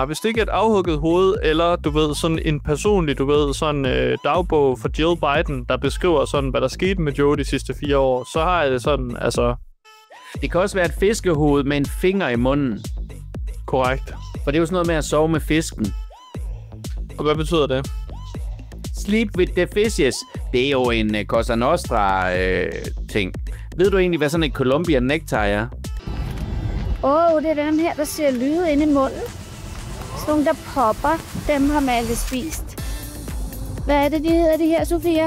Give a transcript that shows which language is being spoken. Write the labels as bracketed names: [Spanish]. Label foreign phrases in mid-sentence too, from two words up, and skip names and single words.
[Danish] Hvis det ikke er et afhugget hoved, eller du ved, sådan en personlig, du ved, sådan dagbog for Jill Biden, der beskriver sådan, hvad der skete med Joe de sidste 4 år, så har jeg det sådan, altså... Det kan også være et fiskehoved med en finger i munden. Korrekt. For det er jo sådan noget med at sove med fisken. Og hvad betyder det? [English] Sleep with the fishes. [Danish] Det er jo en Cosa Nostra-ting. Ved du egentlig, hvad sådan en [English] Colombian necktie [Danish] er? Det er den her, der ser lyde inde i munden. Sådan nogle, der popper. Dem har Malle spist. Hvad er det, de hedder, de her, Sofia?